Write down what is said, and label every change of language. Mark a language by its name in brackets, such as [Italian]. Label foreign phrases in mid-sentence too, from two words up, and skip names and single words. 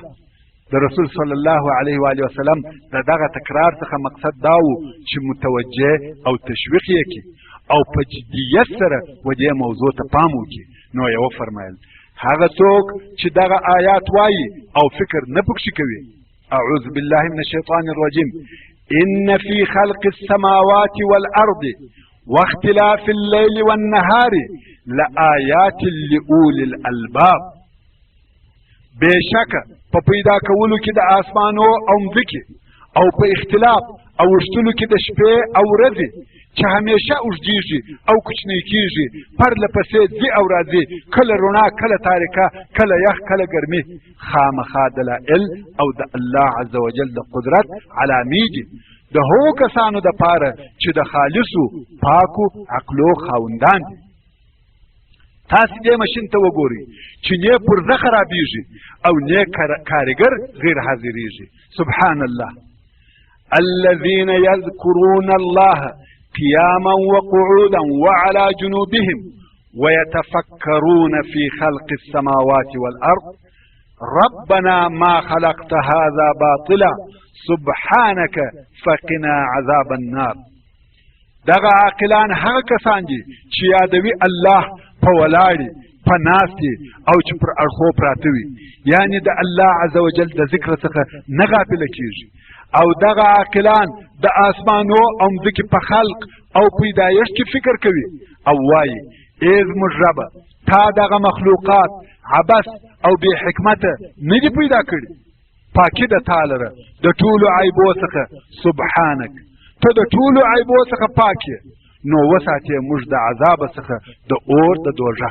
[Pashto] د رسول [Arabic] صلی الله علیه و آله وسلم [Pashto] دغه تکرار څخه مقصد دا و چې متوجه او تشویق یې کړي او په جدیت سره و دې موضوع ته پام وکړي. نو یې وفرمایل هغه څوک چې دغه آیات وایي او فکر نه پکې کوي، [Arabic] اعوذ بالله من الشیطان الرجیم، ان فی خلق السماوات والارض واختلاف الليل والنهار لآیات لأولی الالباب. [Pashto] بېشکه په پیدا کولو کې د آسمانو او مځکې او په اختلاف او وشتلو کې د شپې او ورځې چې همیشه اوږدېږي او کوچنۍ کېږي، پرله پسې ځي او راځي، کله رڼا کله تاریکه، کله یخ کله ګرمي، خامخا دلایل او د الله عز وجل د قدرت علامې دي د هغو کسانو دپاره چې د خالصو پاکو عقلو خاوندان دي. تاسې دې ماشین ته وګورئ چې نه پرزه خرابېږي او نه کارګر غیر حاضرېږي. [Arabic] سبحان الله. الذين يذكرون الله قياما وقعودا وعلى جنوبهم ويتفكرون في خلق السماوات والأرض ربنا ما خلقت هذا باطلا سبحانك فقنا عذاب النار. [Pashto] دغه عاقلان هغه کسان دي چې یادوي الله په ولاړې په ناستې او چې پر اړخو پراته وي، یعنی د الله عز وجل د ذکر څخه نه غافله کېږي. او دغه عاقلان د آسمانو او مځکې په خلق او پیدایښت کې فکر کوي او وایي ای زموږ ربه تا دغه مخلوقات عبث او بې حکمته نه دي پیدا کړي، پاکي د تا لره د ټولو عیبو څخه، سبحانک ته د ټولو عیبو څخه پاک یې، نو وساتې موږ د عذاب څخه د اور د دوژخ.